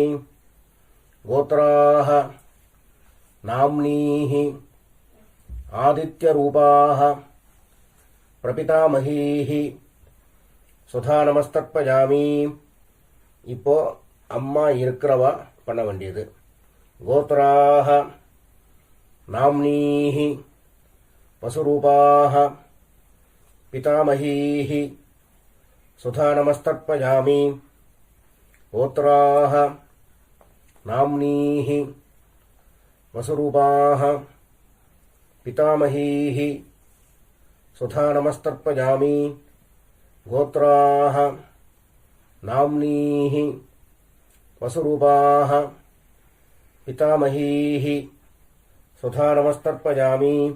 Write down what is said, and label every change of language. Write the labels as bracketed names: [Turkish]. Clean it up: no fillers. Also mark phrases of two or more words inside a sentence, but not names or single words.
[Sanskrit] गोत्राः नाम्नीः आदित्यरूपाः प्रपितामहीः सुधा नमस्तर्पयामि. [Tamil] இப்போ அம்மா இருக்கிறவா பண்ண வேண்டியது. [Sanskrit] गोत्राः नाम्नीः वसुरूपाः पितामहीः सुधा नमस्तर्पयामि गोत्राः नाम्नीः वसुरूपाः पितामहीः सुधा नमस्तर्पयामि गोत्राः नाम्नीः वसुरूपाः पितामहीः सुधा नमस्तर्पयामि